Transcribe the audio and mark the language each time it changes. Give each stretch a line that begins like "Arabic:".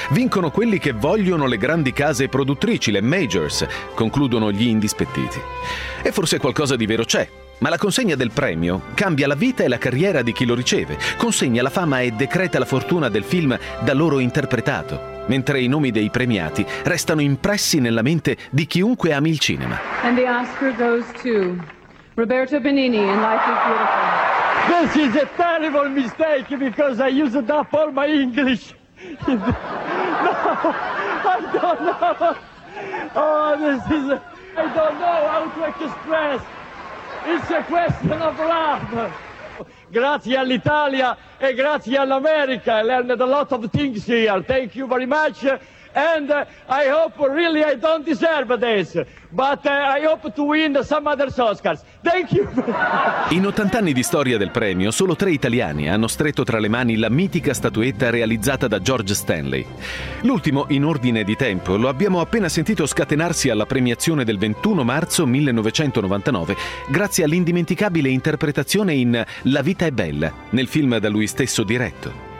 Italian: Vincono quelli che vogliono le grandi case produttrici, le majors, concludono gli indispettiti. E forse qualcosa di vero c'è. Ma la consegna del premio cambia la vita e la carriera di chi lo riceve, consegna la fama e decreta la fortuna del film da loro interpretato, mentre i nomi dei premiati restano impressi nella mente di chiunque ami il cinema.
English: And the Oscar goes to Roberto Benigni in Life is Beautiful. This is a terrible mistake because I used up all my English. No, I don't know. Oh, this is I don't know how to express. It's a question of love.
Italian: Grazie all'Italia e grazie all'America.
English: I learned a lot of things here. Thank you very much. And I hope really I don't deserve this. But I hope to win some other Oscars. Thank you.
Italian: In 80 anni di storia del premio, solo tre italiani hanno stretto tra le mani la mitica statuetta realizzata da George Stanley. L'ultimo, in ordine di tempo, lo abbiamo appena sentito scatenarsi alla premiazione del 21 marzo 1999, grazie all'indimenticabile interpretazione in La vita è bella, nel film da lui stesso diretto.